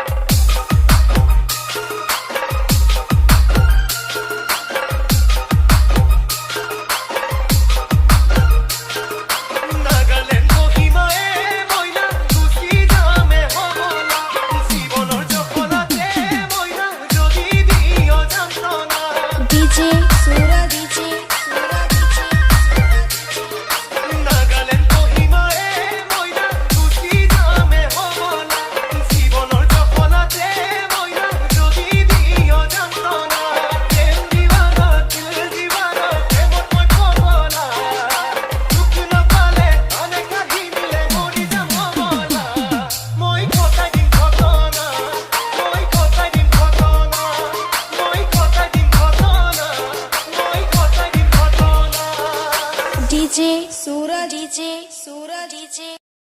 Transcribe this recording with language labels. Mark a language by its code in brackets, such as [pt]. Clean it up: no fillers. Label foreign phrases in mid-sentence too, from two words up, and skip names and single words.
[as] নাগালেণ্ড মহিমায়ে মইনা গুচি যামে হবলা জীৱনৰ জখলাতে মইনা যদি দিয় যন্ত্ৰণা डीजे सूरज डीजे নাগালেণ্ড মহিমায়ে মইনা গুচি যামে হবলা জীৱনৰ জখলাতে মইনা যদি দিয় যন্ত্ৰণা [hi] दिल दीवाना [as] প্ৰেমত মই পগলা তোক নাপালে অনেক কাহিনীলে মৰি যাম ভগলা মই কটাই দিম ঘটনা মই কটাই দিম ঘটনা মই কটাই দিম ঘটনা মই কটাই দিম ঘটনা डीजे सूरज डीजे सूरज डीजे